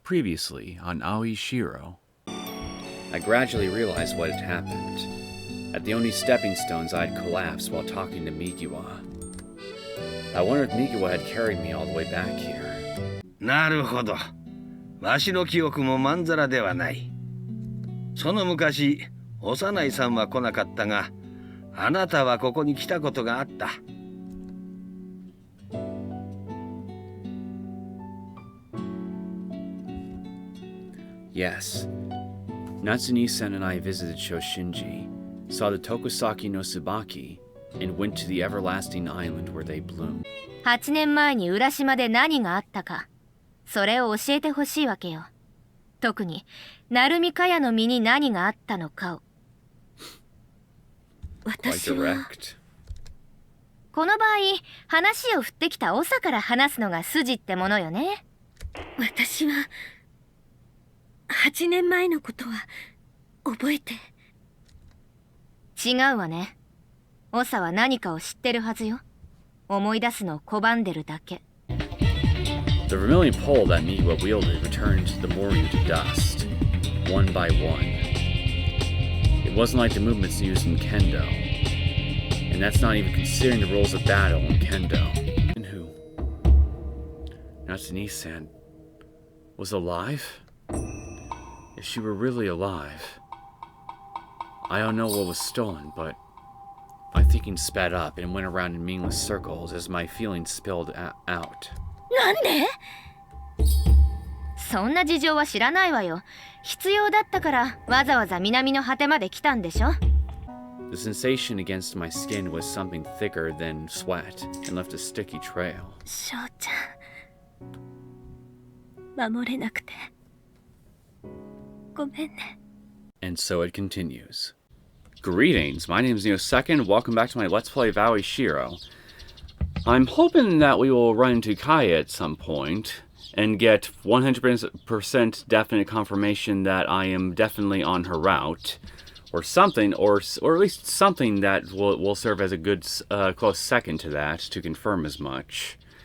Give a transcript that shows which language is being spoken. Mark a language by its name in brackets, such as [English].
[English] Previously on Aoi Shiro. I gradually realized what had happened. At the only stepping stones, I had collapsed while talking to Mikiwa. I wondered if Mikiwa had carried me all the way back here. [Japanese] なるほど。わしの記憶もまんざらではない。その昔、幼いさんは来なかったが、あなたはここに来たことがあった。 [English] Yes. Natsune-san and I visited Shoshinji, saw the Tokusaki no Tsubaki, and went to the everlasting island where they bloom. [Japanese] 8年前に浦島で何があったか、それを教えてほしいわけよ。特に、成海かやの身に何があったのかを。私はこの場合、話を振ってきた長から話すのが筋ってものよね。私は8年前のことは覚えて。違うわね。長は何かを知ってるはずよ。思い出すのを拒んでるだけ。 [English] The vermilion pole that Mikiwa wielded returned the Moryu to dust, one by one. It wasn't like the movements used in Kendo, and that's not even considering the rules of battle in Kendo. And who? Natsune-san was alive? If she were really alive, I don't know what was stolen, but my thinking sped up and went around in meaningless circles as my feelings spilled out. [Japanese] なんで？そんな事情は知らないわよ。必要だったからわざわざ南の果てまで来たんでしょ。 [English] The sensation against my skin was something thicker than sweat and left a sticky trail. [Japanese] 翔ちゃん、守れなくてごめんね。 [English] And so it continues. Greetings, my name is Neosekken. Welcome back to my Let's Play of Aoi Shiro. I'm hoping that we will run into Kaya at some point and get 100% definite confirmation that I am definitely on her route, or something, or at least something that will serve as a good close second to that to confirm as much.